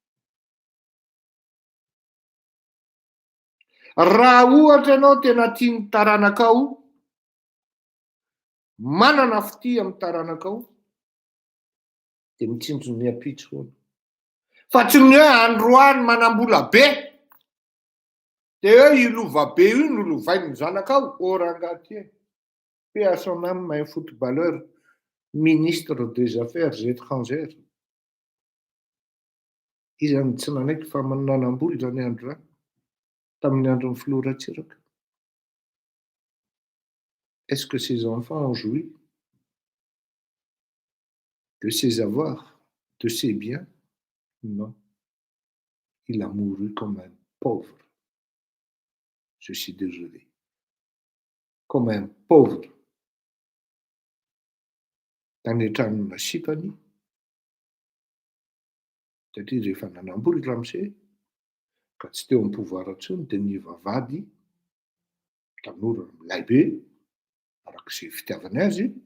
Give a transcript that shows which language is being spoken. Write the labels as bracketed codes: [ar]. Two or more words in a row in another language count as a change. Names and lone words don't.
[mg] Raha ohatra ianao tena tia ny taranakao, manana fity amin'ny taranakao, dia mitsinjo ny ampitso foana. Fa tsy ny hoe androany manam-bola be dia hoe ilova be io no lovainy zanakao. Rangahy ty. [fr] Paix à son âme, un footballeur, ministre des Affaires étrangères. [mg] Izy zany tsy nanaiky fa nanam-bola zany andro zany tamin'ny andron'ny Filoratsiraka. [fr] Est-ce que ses enfants ont joui de ses avoirs, de ses biens? Non. Il a mouru comme un pauvre. Je suis désolé. Comme un pauvre. [mg] Tany an-tranona Sipany. Satria rehefa nanam-bola Ramose ka tsy teo amin'ny pouvoir intsony dia niva vady tanora milay be arak'izay fitiavany azy.